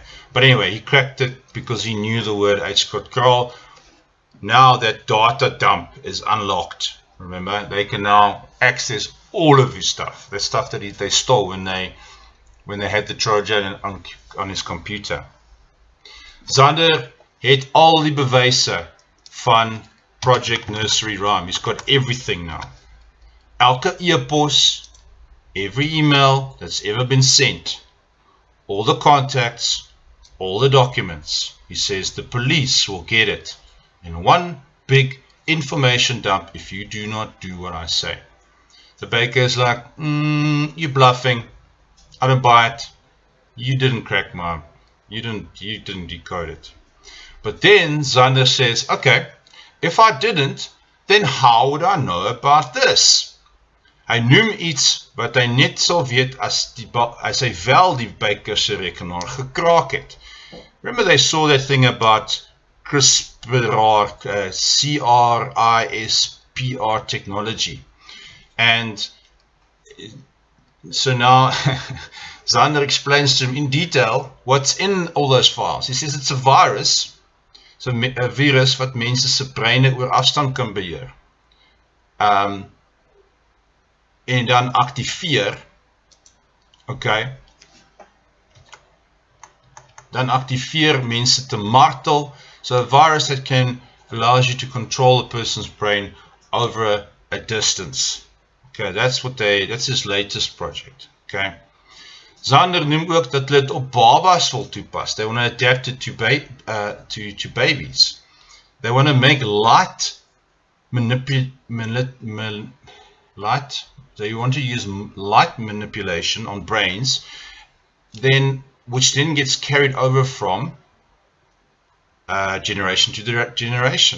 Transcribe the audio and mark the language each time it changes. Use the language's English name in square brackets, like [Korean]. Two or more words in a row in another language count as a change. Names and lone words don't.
[English] But anyway, he cracked it because he knew the word uitskotkraal. Now that data dump is unlocked. Remember, they can now access all of his stuff. The stuff that they stole when they had the Trojan on his computer. [Afrikaans] Zander het al die bewyse van Project Nursery Rhyme. [English] He's got everything now. [Afrikaans] Elke e-pos, [English] every email that's ever been sent, all the contacts, all the documents. He says the police will get it in one big information dump if you do not do what I say. The baker is like, you're bluffing. I don't buy it. You didn't crack you didn't decode it. But then Zander says, okay, if I didn't, then how would I know about this? [Afrikaans] Hy noem iets wat hy net sal weet as hy wel die baker se rekenaar gekraak het. [English] Remember they saw that thing about CRISPR technology. And so now Zander explains to him in detail what's in all those files. He says it's a virus. [Afrikaans] So 'n virus wat mense se breine oor afstand kan beheer. En dan aktiveer. Okay. Dan aktiveer mense te martel. [English] So a virus that can allows you to control a person's brain over a distance. Okay, that's his latest project. Okay. Zander noem ook dat hulle dit op babas wil toepas. They want to adapt it to babies. They want to make light they want to use light manipulation on brains, which then gets carried over from generation to generation.